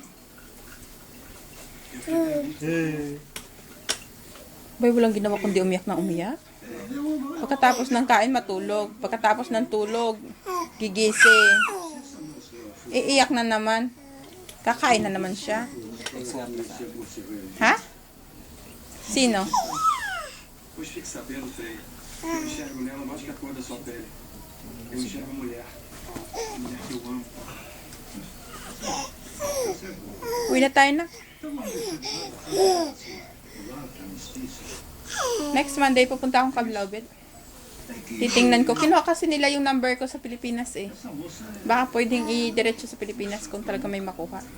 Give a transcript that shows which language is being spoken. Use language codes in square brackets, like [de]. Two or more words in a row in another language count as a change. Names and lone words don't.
[tl] Bay, walang ginawa kundi umiyak na umiyak. Pagkatapos ng kain, matulog. Pagkatapos ng tulog, gigising. Iiyak na naman. Kakain na naman siya. Ha? Sino? [pt] Pois fique sabendo, Frei. Eu enxergo nela mais que a cor da sua pele. Eu enxergo mulher. Mulher que eu amo. [tl] Uwi na tayo na. [en] Next Monday, [tl] pupunta akong Cablaubet. Titingnan ko. Kinuha kasi nila yung number ko sa Pilipinas eh. Baka pwedeng i-diretso sa Pilipinas kung talaga may makuha.